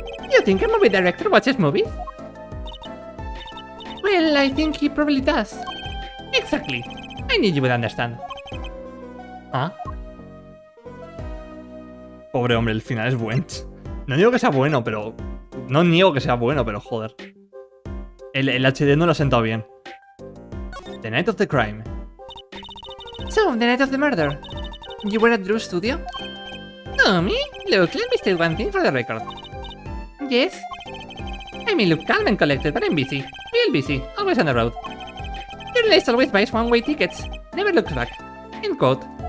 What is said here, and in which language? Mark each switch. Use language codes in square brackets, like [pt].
[en] You think a movie director watches movies? Well, I think he probably does. Exactly. I knew you would understand. ¿Ah? [es] Pobre hombre, el final es bueno. No digo que sea bueno, pero... No niego que sea bueno, pero joder. El HD no lo ha sentado bien. [en] The Night of the Crime. So, the night of the murder. You were at Drew's studio? Oh, me? Look, let me state one thing for the record. Yes? I mean, look calm and collected, but I'm busy. Real busy. Always on the road. Journalist always buys one-way tickets. Never looks back. End quote.